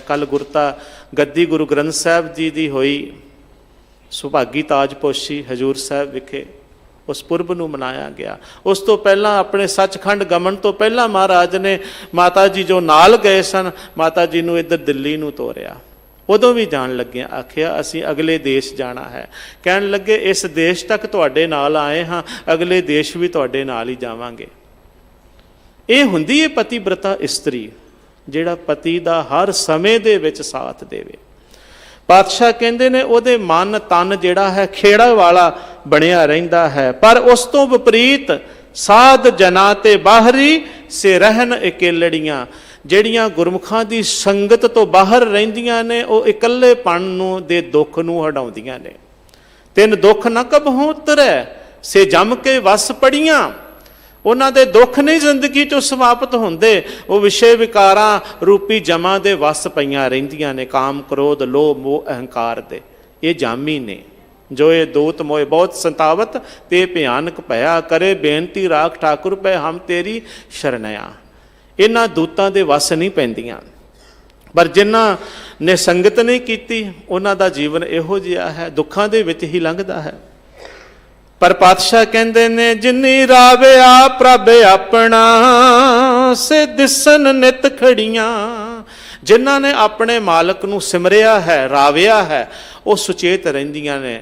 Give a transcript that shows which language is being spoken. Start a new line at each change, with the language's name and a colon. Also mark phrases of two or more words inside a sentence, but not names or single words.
Punjabi: ਕੱਲ੍ਹ ਗੁਰਤਾ ਗੱਦੀ ਗੁਰੂ ਗ੍ਰੰਥ ਸਾਹਿਬ ਜੀ ਦੀ ਹੋਈ, ਸੁਭਾਗੀ ਤਾਜਪੋਸ਼ੀ ਹਜ਼ੂਰ ਸਾਹਿਬ ਵਿਖੇ ਉਸ ਪੁਰਬ ਨੂੰ ਮਨਾਇਆ ਗਿਆ। ਉਸ ਤੋਂ ਪਹਿਲਾਂ ਆਪਣੇ ਸੱਚਖੰਡ ਗਮਨ ਤੋਂ ਪਹਿਲਾਂ ਮਹਾਰਾਜ ਨੇ ਮਾਤਾ ਜੀ ਜੋ ਨਾਲ ਗਏ ਸਨ, ਮਾਤਾ ਜੀ ਨੂੰ ਇੱਧਰ ਦਿੱਲੀ ਨੂੰ ਤੋਰਿਆ। उदों भी जान लगे आखिया असीं अगले देश जाना है। कहन लगे इस देश तक तुहाडे नाल आए हाँ, अगले देश भी तुहाडे नाल ही जावांगे। ये हुंदी है पतिव्रता इस्त्री, जिहड़ा पति दा हर समय दे विच साथ देवे। पातशाह कहंदे ने उहदे मन तन जिहड़ा है खेड़ा वाला बनिया रहिंदा है, पर उस तो विपरीत साध जना ते बाहरी से रहन इकेलड़ियां, ਜਿਹੜੀਆਂ ਗੁਰਮੁਖਾਂ ਦੀ ਸੰਗਤ ਤੋਂ ਬਾਹਰ ਰਹਿੰਦੀਆਂ ਨੇ ਉਹ ਇਕੱਲੇਪਣ ਨੂੰ ਦੇ ਦੁੱਖ ਨੂੰ ਹਟਾਉਂਦੀਆਂ ਨੇ। ਤਿੰਨ ਦੁੱਖ ਨਾ ਕਬਹੂ ਉਤਰੈ ਸੇ ਜੰਮ ਕੇ ਵਸ ਪੜੀਆਂ, ਉਹਨਾਂ ਦੇ ਦੁੱਖ ਨਹੀਂ ਜ਼ਿੰਦਗੀ ਚੋਂ ਸਮਾਪਤ ਹੁੰਦੇ, ਉਹ ਵਿਸ਼ੇ ਵਿਕਾਰਾਂ ਰੂਪੀ ਜਮਾਂ ਦੇ ਵਸ ਪਈਆਂ ਰਹਿੰਦੀਆਂ ਨੇ, ਕਾਮ ਕ੍ਰੋਧ ਲੋਭ ਮੋਹ ਅਹੰਕਾਰ ਦੇ। ਇਹ ਜਾਮੀ ਨੇ ਜੋ ਇਹ ਦੂਤ ਮੋਏ ਬਹੁਤ ਸੰਤਾਵਤ ਤੇ ਭਿਆਨਕ ਭਇਆ, ਕਰੇ ਬੇਨਤੀ ਰਾਖ ਠਾਕੁਰ ਪੈ ਹਮ ਤੇਰੀ ਸ਼ਰਨਿਆ। इन्हां दूतां दे वस नहीं पैंदियां, पर जिन्हां ने संगत नहीं कीती उन्हां दा जीवन इहो जिहा है, दुखां दे विच ही लंघदा है। पर पातशाह कहंदे ने जिन्नी राविया प्रभ अपना से दिसन नित खड़ियां, जिन्हां ने अपने मालक नूं सिमरिया है राविया है वो सुचेत रहिंदियां ने।